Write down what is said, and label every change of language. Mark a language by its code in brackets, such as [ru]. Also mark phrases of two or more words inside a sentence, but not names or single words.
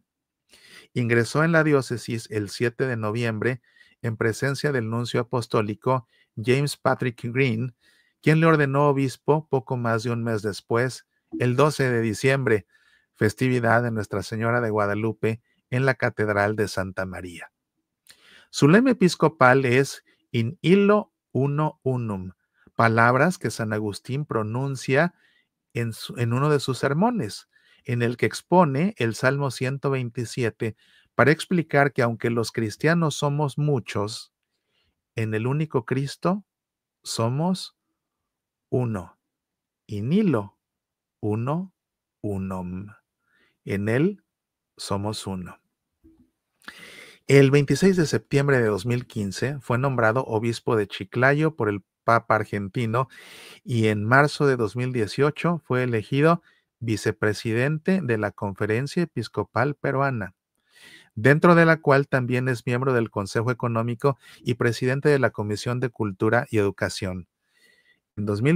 [es] Ingresó en la diócesis el 7 de noviembre en presencia del nuncio apostólico James Patrick Green, quien le ordenó obispo poco más de un mes después, el 12 de diciembre, festividad de Nuestra Señora de Guadalupe en la Catedral de Santa María. [la] Su lema episcopal es In illo uno unum, [es] palabras que San Agustín pronuncia en uno de sus sermones, en el que expone el Salmo 127 para explicar que aunque los cristianos somos muchos, en el único Cristo somos uno. [la] In illo uno unum. [es] En él somos uno. El 26 de septiembre de 2015 fue nombrado obispo de Chiclayo por el Papa argentino y en marzo de 2018 fue elegido vicepresidente de la Conferencia Episcopal Peruana, dentro de la cual también es miembro del Consejo Económico y presidente de la Comisión de Cultura y Educación.